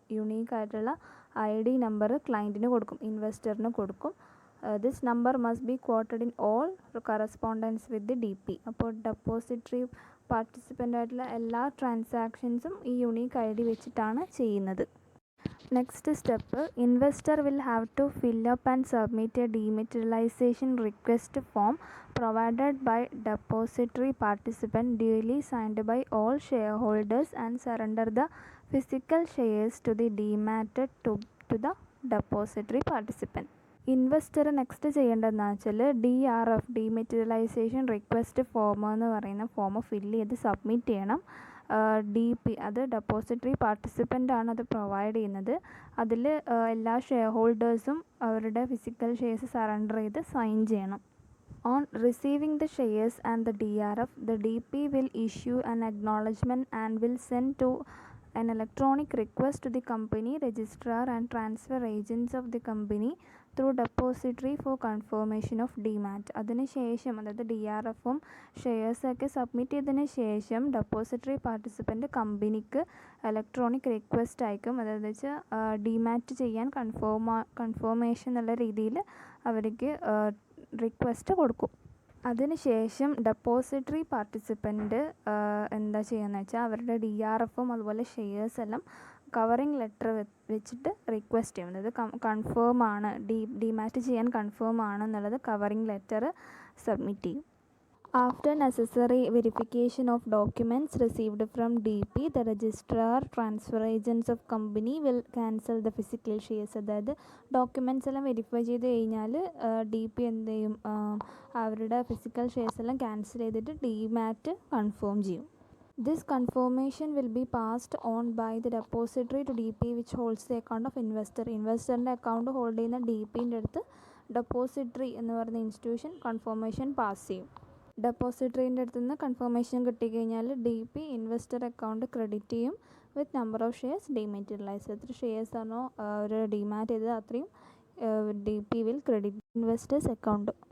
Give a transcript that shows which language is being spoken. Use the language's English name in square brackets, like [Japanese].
[Malayalam] Unique ആയിട്ടുള്ള ID number ക്ലയൻറ്റിന് കൊടുക്കും, ഇൻവെസ്റ്ററിന് കൊടുക്കും. [English] This number must be quoted in all correspondence with the DP. [Malayalam] അപ്പോൾ depository participant ആയിട്ടുള്ള എല്ലാ ട്രാൻസാക്ഷൻസും ഈ യുണീക്ക് ID വെച്ചിട്ടാണ് ചെയ്യുന്നത്. [English] Next step, investor will have to fill up and submit a dematerialisation request form provided by depository participant duly signed by all shareholders and surrender the physical shares to the dematted to the depository participant. [Malayalam] Investor next ചെയ്യേണ്ടതെന്ന് വെച്ചാൽ DRF dematerialisation request form എന്ന് പറയുന്ന form fill ചെയ്ത് submit ചെയ്യണം. DP അത് depository participant ആണ് അത് provide ചെയ്യുന്നത്. അതിൽ എല്ലാ ഷെയർ ഹോൾഡേഴ്സും അവരുടെ ഫിസിക്കൽ ഷെയർസ് സറണ്ടർ ചെയ്ത് സൈൻ ചെയ്യണം. [English] On receiving the shares and the DRF, the DP will issue an acknowledgement and will send to an electronic request to the company registrar and transfer agents of the company through depository for confirmation of DMAT. [Malayalam] അതിനുശേഷം അതായത് DRFും ഷെയർസൊക്കെ submit ചെയ്തതിന് ശേഷം depository participant കമ്പനിക്ക് electronic request അയക്കും. അതായത് വെച്ചാൽ DMAT ചെയ്യാൻ confirmation എന്നുള്ള രീതിയിൽ അവർക്ക് റിക്വസ്റ്റ് കൊടുക്കും. അതിനുശേഷം ഡെപ്പോസിറ്ററി പാർട്ടിസിപ്പൻ്റ് എന്താ ചെയ്യുകയെന്ന് വെച്ചാൽ അവരുടെ DRFും അതുപോലെ ഷെയർസ് എല്ലാം കവറിങ് ലെറ്റർ വെച്ചിട്ട് റിക്വസ്റ്റ് ചെയ്യും. അതായത് കൺഫേം ആണ്, ഡിമാറ്റ് ചെയ്യാൻ കൺഫേം ആണെന്നുള്ളത് കവറിങ് ലെറ്റർ സബ്മിറ്റ് ചെയ്യും. [English] After necessary verification of documents received from DP, the registrar transfer agents of company will cancel the physical shares. [Malayalam] അതായത് ഡോക്യുമെൻറ്റ്സ് എല്ലാം വെരിഫൈ ചെയ്ത് കഴിഞ്ഞാൽ DP എന്ത് ചെയ്യും, അവരുടെ ഫിസിക്കൽ ഷെയർസ് എല്ലാം ക്യാൻസൽ ചെയ്തിട്ട് DMAT കൺഫേം ചെയ്യും. [English] This confirmation will be passed on by the depository to DP which holds the account of investor. [Malayalam] ഇൻവെസ്റ്ററിൻ്റെ account hold ചെയ്യുന്ന DPൻ്റെ അടുത്ത് ഡെപ്പോസിറ്ററി എന്ന് പറയുന്ന ഇൻസ്റ്റിറ്റ്യൂഷൻ കൺഫർമേഷൻ പാസ് ചെയ്യും. ഡെപ്പോസിറ്ററിൻ്റെ അടുത്ത് നിന്ന് കൺഫർമേഷൻ കിട്ടിക്കഴിഞ്ഞാൽ DP ഇൻവെസ്റ്റർ അക്കൗണ്ട് ക്രെഡിറ്റ് ചെയ്യും [English] With number of shares dematerialise. [Malayalam] എത്ര ഷെയർസ് ആണോ ഒരു ഡിമാറ്റ് ചെയ്തത് അത്രയും DP will credit investors account.